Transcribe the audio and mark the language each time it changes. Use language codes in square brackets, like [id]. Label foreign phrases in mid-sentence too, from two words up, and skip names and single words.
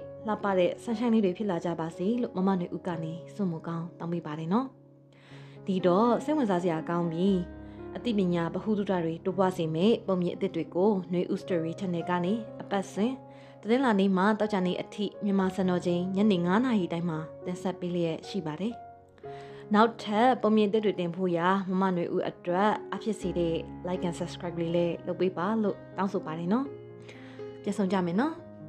[my] လှပတဲ့ဆန်းဆိုင်လေးတွေဖြစ်လာကြပါစေလို့မနွေဦးကနေဆုမကောင်းတောင်းပေးပါတယ်နော်။ဒီတော့စိတ်ဝင်စားစရာကောင်းပြီးအသိပညာဗဟုသုတတွေတိုးပွားစေမယ့်ပုံမြင်အသစ်တွေကိုနွေဦး story channel ကနေအပတ်စဉ်သတင်းလာနေ့မှာတောက်ကြနေအထိမြန်မာစံတော်ချိန်ညနေ9:00နာရီတိုင်းမှာတင်ဆက်ပေးလျက်ရှိပါတယ်။နောက်ထပ်ပုံမြင်အသစ်တွေတင်ဖို့ရာမနွေဦးအတွက်အဖြစ်စီတဲ့ [en] like and subscribe [my] လေးလည်းလုပ်ပေးပါလို့တောင်းဆိုပါတယ်နော်။ပြန်ဆောင်ကြမယ်နော်။